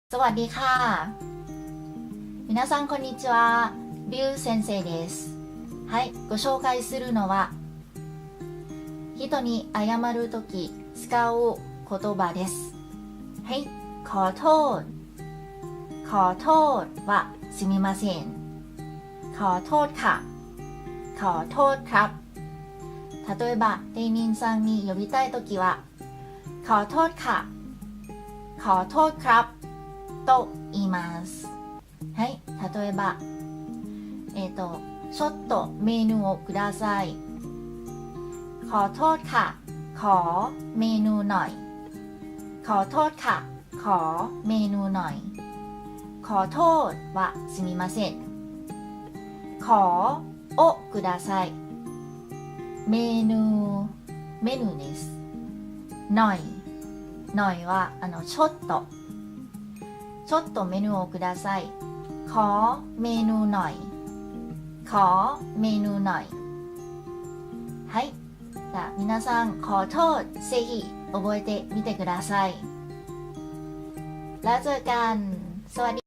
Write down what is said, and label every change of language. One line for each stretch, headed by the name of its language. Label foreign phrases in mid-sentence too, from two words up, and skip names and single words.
Japanese: สวัสดีค่ะ皆さんこんにちはリュウ先生です。はい、ご紹介するのは人に謝るとき使う言葉です。はい、
Thai: ขอโทษขอโทษ
Japanese: はすみません。
Thai: ขอโทษค่ะขอโทษครับ
Japanese: 例えば店員さんに呼びたいときは
Thai: ขอโทษค่ะขอโทษครับ
Japanese: と言います。はい、例えば、ちょっとメニューをください。
Thai: ขอโทษค่ะขอเมนูหน่อยขอโทษค่ะขอเมนูหน่อย
Japanese: ขอโทษはすみません。 ขอをください。メニューです。 หน่อยはちょっとメニューをください。
Thai: ขอเมนูหน่อยขอเมนูหน่อยはい。
Japanese: じゃあ皆さんขอโทษぜひ覚えてみてください。
Thai: แล้วเจอกันสวัสดี